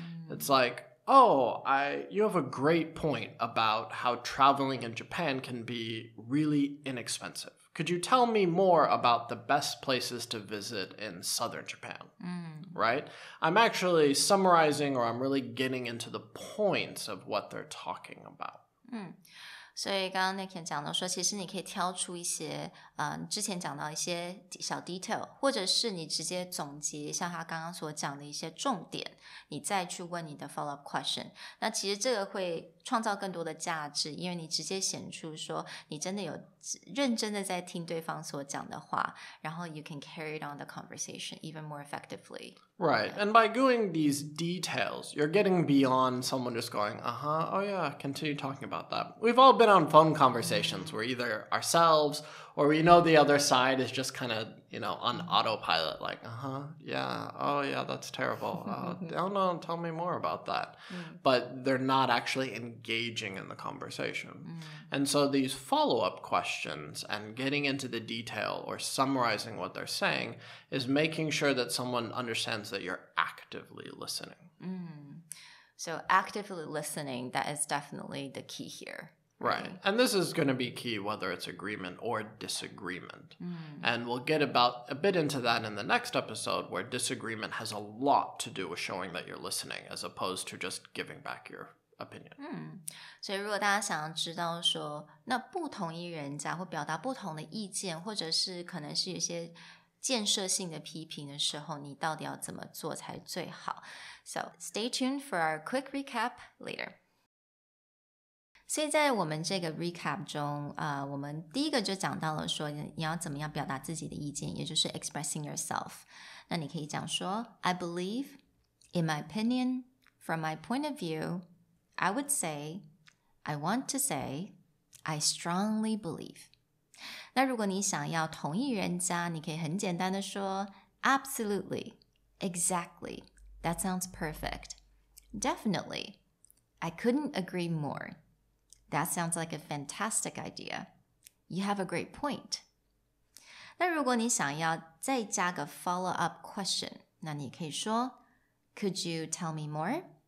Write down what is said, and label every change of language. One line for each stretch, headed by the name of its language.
English: It's like, oh, you have a great point about how traveling in Japan can be really inexpensive. Could you tell me more about the best places to visit in southern Japan? Right? I'm actually summarizing or I'm really getting into the points of what they're talking about.
Chinese: 所以刚刚 Nick 讲到说，其实你可以挑出一些之前讲到一些小 detail， 或者是你直接总结像他刚刚所讲的一些重点，你再去问你的 follow up question。那其实这个会创造更多的价值，因为你直接显出说你真的有认真的在听对方所讲的话，然后
English: you can carry on the conversation even more effectively. Right. And by doing these details, you're getting beyond someone just going, oh yeah, continue talking about that. We've all been on phone conversations where either ourselves or we know the other side is just kind of, on autopilot, like, yeah, oh yeah, that's terrible. Oh no, tell me more about that. But they're not actually engaging in the conversation. And so these follow-up questions and getting into the detail or summarizing what they're saying is making sure that someone understands that you're actively listening. So actively listening, that is definitely the key here. Right. And this is going to be key whether it's agreement or disagreement. And we'll get a bit into that in the next episode where disagreement has a lot to do with showing that you're listening as opposed to just giving back your opinion.
Chinese: 所以如果大家想要知道说那不同意人家或表达不同的意见或者是可能是有些建设性的批评的时候你到底要怎么做才最好
English: So stay tuned for our quick recap later.
Chinese: 所以在我们这个 recap 中我们第一个就讲到了说你要怎么样表达自己的意见也就是
English: expressing yourself
Chinese: 那你可以讲说
English: I believe, in my opinion, from my point of view, I would say, I want to say, I strongly believe.
Chinese: 那如果你想要同意人家你可以很简单的说
English: Absolutely, exactly, that sounds perfect. Definitely, I couldn't agree more.That sounds like a fantastic idea. You have a great point.
Chinese: 那如果你想要再加个
English: follow-up question,
Chinese: 那你可以说
English: Could you tell me more?